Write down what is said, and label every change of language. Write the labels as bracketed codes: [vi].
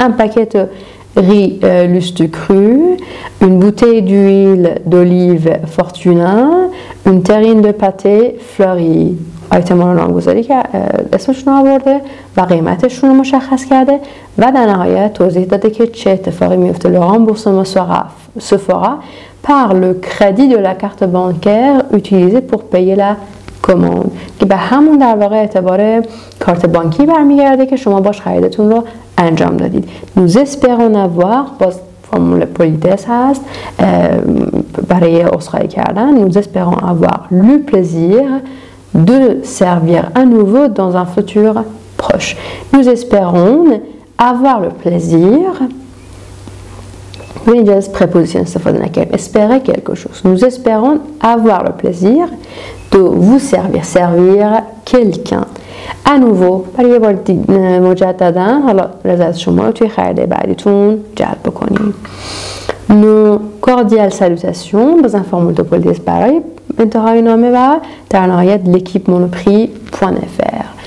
[fr] un paquet de riz lustre cru, une bouteille d'huile d'olive Fortuna, une terrine de pâté fleurie. [fa] آیتم رو نامگذاری که اسمشون آورده و قیمتشون رو مشخص کرده و در نهایت توضیح داده که چه اتفاقی میفته. [fr] Le remboursement se fera par le crédit de la carte bancaire utilisée pour payer la commande. [fa] که به همون در واقع اعتبار کارت بانکی برمیگرده که شما باش خریدتون رو انجام دادید. [fr] Nous espérons avoir، [fa] باز فرمول پولیتس هست برای عذرخواهی کردن. [fr] Nous espérons avoir le plaisir de servir à nouveau dans un futur proche. Nous espérons avoir le plaisir [fa] ببین اینجا از preposition استفاده نکردیم. [fr] espérer quelque chose. Nous espérons avoir le plaisir de vous servir quelqu'un. à nouveau [fa] برای یه بار مجددا حالا رضایت شما رو توی خرید بعدیتون جلب بکنید. [fr] nos cordiales salutations [fa] باز فرمول دو پلیس برای انتهای نامه و در نهایت l'équipe monoprix.fr.